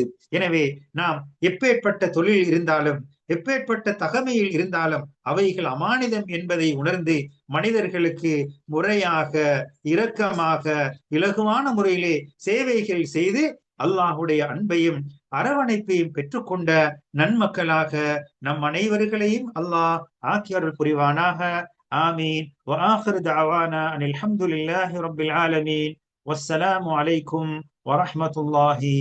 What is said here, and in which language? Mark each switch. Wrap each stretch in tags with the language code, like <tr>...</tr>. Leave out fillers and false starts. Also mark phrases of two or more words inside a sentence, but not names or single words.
<ta>எனவே நாம் எப்பேற்பட்ட தொழில் இருந்தாலும், எப்பேற்பட்ட தகமையில் இருந்தாலும் அவைகள் அமானிதம் என்பதை உணர்ந்து மனிதர்களுக்கு முறையாக, இரக்கமாக, இலகுவான முறையிலே சேவைகள் செய்து அல்லாஹுடைய அன்பையும் அரவணைப்பையும் பெற்றுக்கொண்ட நன்மக்களாக நம் அனைவர்களையும் அல்லாஹ் ஆக்கியருள் புரிவானாக.</ta> <ar>آمين. وآخر دعوانا أن الحمد لله رب العالمين والسلام عليكم ورحمة الله</ar>